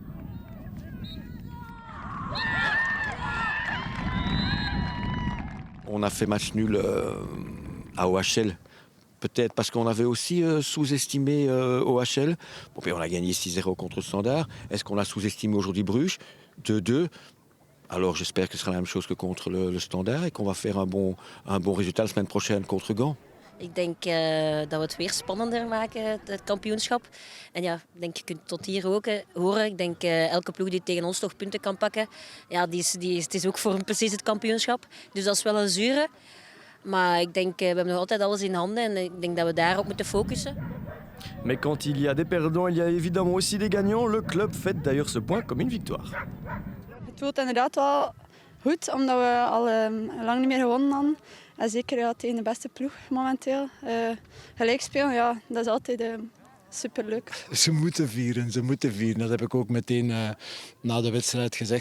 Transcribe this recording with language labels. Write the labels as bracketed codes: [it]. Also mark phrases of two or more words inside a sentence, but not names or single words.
[fr] On a fait match nul à OHL. Peut-être parce qu'on avait aussi sous-estimé OHL. Bon, puis on a gagné 6-0 contre le Standard. Est-ce qu'on a sous-estimé aujourd'hui Bruges 2-2. Alors j'espère que ce sera la même chose que contre le Standard et qu'on va faire un bon résultat la semaine prochaine contre Gand. [nl] Ik denk dat we het weer spannender maken, het kampioenschap. En ja, ik denk, je kunt tot hier ook horen. Ik denk elke ploeg die tegen ons toch punten kan pakken, ja, het is ook voor hem precies het kampioenschap. Dus dat is wel een zure. Maar ik denk, we hebben nog altijd alles in handen en ik denk dat we daarop moeten focussen. [fr] Mais quand il y a des perdants, il y a évidemment aussi des gagnants. Le club fête d'ailleurs ce point comme une victoire. [nl] Het voelt inderdaad wel goed, omdat we al lang niet meer gewonnen hadden. En zeker ja, tegen de beste ploeg momenteel. Gelijk spelen, ja, dat is altijd superleuk. Ze moeten vieren. Dat heb ik ook meteen na de wedstrijd gezegd.